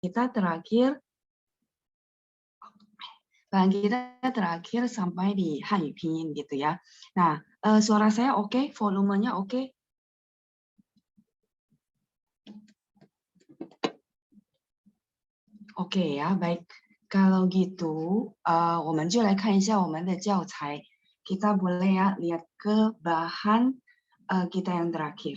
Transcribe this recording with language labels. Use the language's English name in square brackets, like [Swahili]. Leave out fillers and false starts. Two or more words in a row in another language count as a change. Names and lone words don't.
[Indonesian] kita terakhir sampai di Hanyu Pinyin gitu ya. Nah, suara saya oke, volumenya oke. Oke ya, baik. Kalau gitu, [Chinese] 我们就来看一下我们的教材. [Indonesian] Kita boleh ya lihat ke bahan kita yang terakhir.